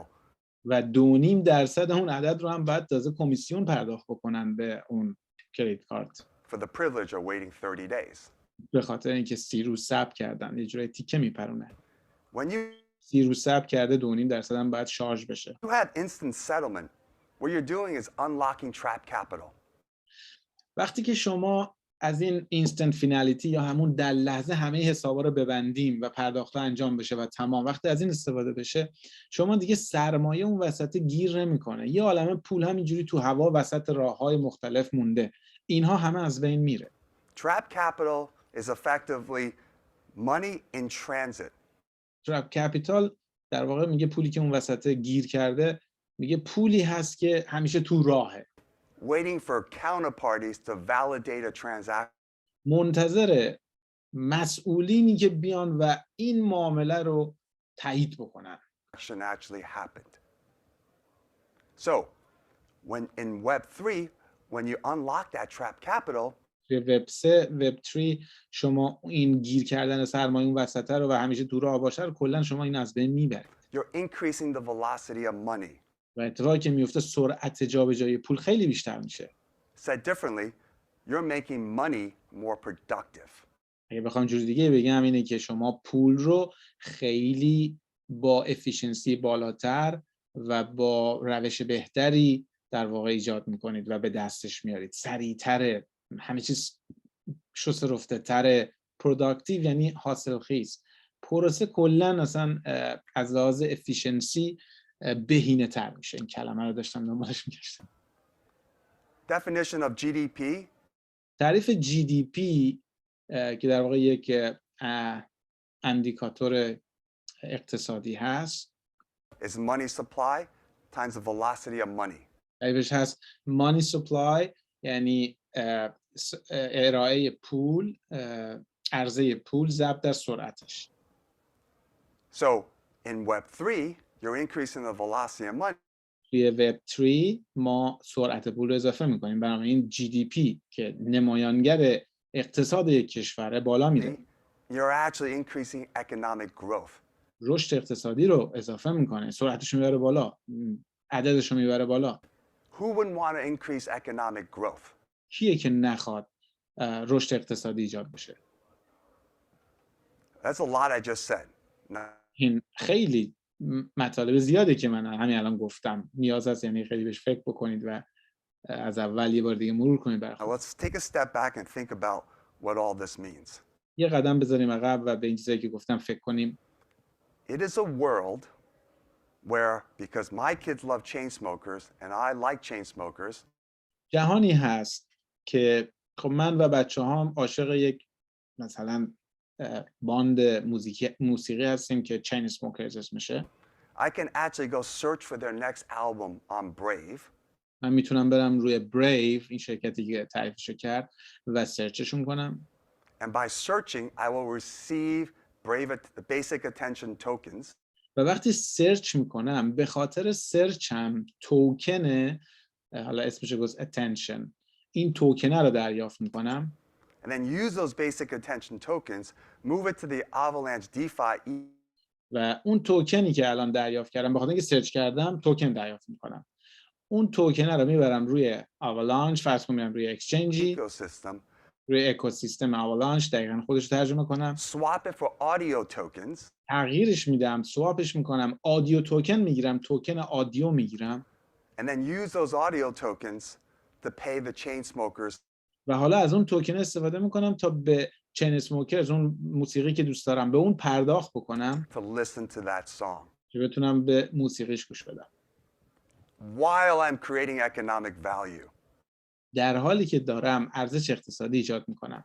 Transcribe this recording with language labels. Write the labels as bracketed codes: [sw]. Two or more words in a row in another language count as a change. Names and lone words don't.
[fa] و 2.5% اون عدد رو هم بعد تازه کمیسیون پرداخت بکنن به اون کریدیت کارت. [en] For the privilege of waiting 30 days. [fa] به خاطر اینکه 30 روز صبر کردن، یه جورای تیکه میپرونه. [en] When you [fa] 30 روز صبر کرده 2.5% هم باید شارژ بشه. [en] have instant settlement, what you're doing is unlocking trap capital. [fa] وقتی که شما از این [en] instant finality [fa] یا همون در لحظه همه حسابا رو ببندیم و پرداخت‌ها انجام بشه و تمام، وقتی از این استفاده بشه شما دیگه سرمایه اون وسط گیر نمیکنه. یه عالمه پول همینجوری تو هوا وسط راه‌های مختلف مونده، اینها همه از بین میره. [en] Trap capital is effectively money in transit. trap capital [fa] در واقع میگه پولی که اون وسط گیر کرده، میگه پولی هست که همیشه تو راهه، [en] waiting for counterparties to validate a transaction [fa] منتظر مسئولینی که بیان و این معامله رو تایید بکنن. [en] actually happened. So, when in Web3, when you unlock that trap capital, [fa] توی وب 3 وب 3 شما این گیر کردن سرمایه اون وسط رو و همیشه تو راه باشه رو کلا شما این از بین میبرید. [en] you're increasing the velocity of money. [fa] و اتفاقی که میفته سرعت جابجایی پول خیلی بیشتر میشه. [en] Said differently, you're making money more productive. [fa] اگه بخوام جور دیگه بگم اینه که شما پول رو خیلی با افیشنسی بالاتر و با روش بهتری در واقع ایجاد میکنید و به دستش میارید. سریعتر، همه چیز شست رفته تره، پروداکتیو یعنی حاصل خیز. پروسه کلا اصلا از لحاظ افیشنسی بهینه تر میشه. این کلمه رو داشتم دنبالش میگشتم. [en] Definition of GDP [fa] تعریف GDP که در واقع یک اندیکاتور اقتصادی هست [en] is money supply times the velocity of money. [fa] تعریفش هست [en] money supply [fa] یعنی ارائه پول، عرضه پول ضرب در سرعتش. [en] So, in Web3, you're increasing the velocity of money. [fa] توی وب 3 ما سرعت پول رو اضافه میکنیم، بنابراین GDP که نمایانگر اقتصاد یک کشوره بالا میره. [en] You're actually increasing economic growth. [fa] رشد اقتصادی رو اضافه میکنه، سرعتش رو میبره بالا، عددش رو میبره بالا. [en] Who wouldn't want to increase economic growth? [fa] کیه که نخواد رشد اقتصادی ایجاد بشه؟ [en] That's a lot I just said. [fa] این خیلی مطالب زیاده که من همین الان گفتم. نیاز هست یعنی خیلی بهش فکر بکنید و از اول یه بار دیگه مرور کنید برای خودتون. [en] Let's take a step back and think about what all this means. [fa] یه قدم بذاریم عقب و به این چیزایی که گفتم فکر کنیم. [en] It is a world where, because my kids love chain smokers and I like chain smokers, [fa] جهانی هست که خب من و بچه‌هام عاشق یک مثلا باند موسیقی هستیم که چین اسموکرز اسمشه. [en] I can actually go search for their next album on Brave. [fa] من میتونم برم روی برایو، این شرکتی که تعریفشو کرد، و سرچشون کنم. [en] And by searching, I will receive Brave basic attention tokens. [fa] و وقتی سرچ میکنم به خاطر سرچم توکن، حالا اسمش گذاشت attention، این توکنه رو دریافت میکنم. [en] And then use those basic attention tokens, move it to the Avalanche DeFi. [fa] و اون توکنی که الان دریافت کردم به خاطر اینکه سرچ کردم توکن دریافت میکنم. اون توکنه رو میبرم روی آوالانچ، فرض کنم میرم روی اکسچنجی، روی اکوسیستم آوالانچ، دقیقاً خودش رو ترجمه کنم. [en] Swap it for audio tokens. [fa] تغییرش میدم، سواپش میکنم، [en] audio token [fa] میگیرم، توکن آدیو میگیرم. [en] And then use those audio tokens to pay the chain smokers. [fa] و حالا از اون توکن استفاده میکنم تا به چین اسموکرز، اون موسیقی که دوست دارم، به اون پرداخت بکنم [en] to listen to that song. [fa] که بتونم به موسیقیش گوش بدم. [en] While I'm creating economic value. [fa] در حالی که دارم ارزش اقتصادی ایجاد میکنم.